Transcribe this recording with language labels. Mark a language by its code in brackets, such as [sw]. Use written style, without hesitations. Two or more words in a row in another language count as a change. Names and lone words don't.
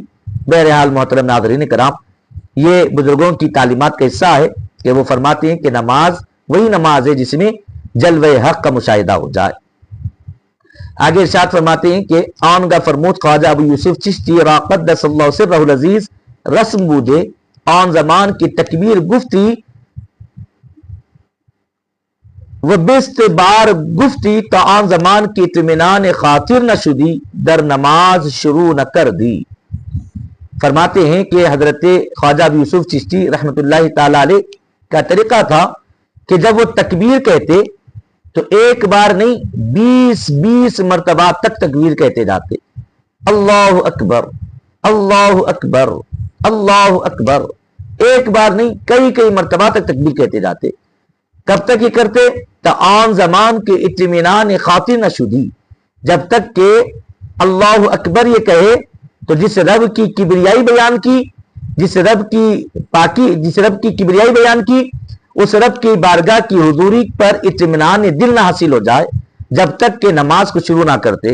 [ur] بہرحال محترم ناظرین کرام، یہ بزرگوں کی تعلیمات کا حصہ ہے کہ وہ فرماتے ہیں کہ نماز وہی نماز ہے جس میں جلوہ حق کا مشاہدہ ہو جائے۔ آگے ارشاد فرماتے ہیں کہ [fa] آن گا فرمود خواجہ ابو یوسف چشتی را [ar] قدس اللہ سرہ العزیز [fa] رسم بودے آن زمان کی تکبیر گفتی و بیست بار گفتی تا آن زمان کی اطمینان خاطر نہ شدی در نماز شروع نہ کر دی۔ [ur] فرماتے ہیں کہ حضرت خواجہ ابو یوسف چشتی [ar] رحمت اللہ تعالی علیہ [ur] کا طریقہ تھا کہ جب وہ تکبیر کہتے تو ایک بار نہیں 20 مرتبہ تک تکبیر کہتے جاتے، [ar] اللہ اکبر اللہ اکبر اللہ اکبر، [ur] ایک بار نہیں کئی کئی مرتبہ تک تکبیر کہتے جاتے. کب تک یہ کرتے؟ [fa] تا آن زمان کے اطمینان خاطر نہ شدی، [ur] جب تک کہ [ar] اللہ اکبر [ur] یہ کہے تو جس رب کی کبریائی بیان کی، جس رب کی کبریائی بیان کی، اس رب کی بارگاہ کی حضوری پر اطمینان دل نہ حاصل ہو جائے جب تک کہ نماز کو شروع نہ کرتے.